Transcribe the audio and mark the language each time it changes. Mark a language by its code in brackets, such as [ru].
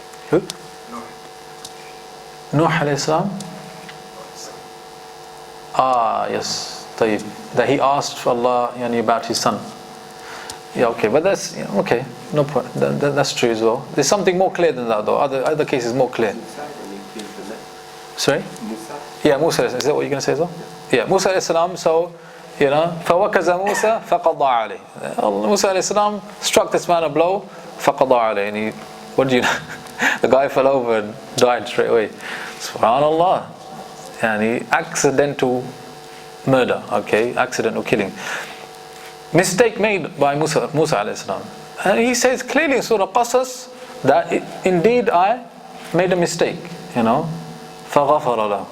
[en] Who? Nuh alayhi salam? Yes. That he asked for Allah about his son. Yeah, okay, but that's okay. No problem. That's true as well. There's something more clear than that, though. Other cases more clear. Sorry? Yeah, Musa. Is that what you're going to say as well? Yeah, Musa alayhi salam. So, [ar] فَوَكَزَ مُوسَى فَقَضَى عَلَيْهِ. [en] Musa alayhi salam struck this man a blow. [ar] فَقَضَى عَلَيْهِ. [en] And what do you know? The guy fell over and died straight away. Subhanallah. And accidental murder. Okay, accidental killing. Mistake made by Musa alayhi salam. And he says clearly in Surah Qasas that indeed I made a mistake, [ar] فَغَفَرَ لَهُ.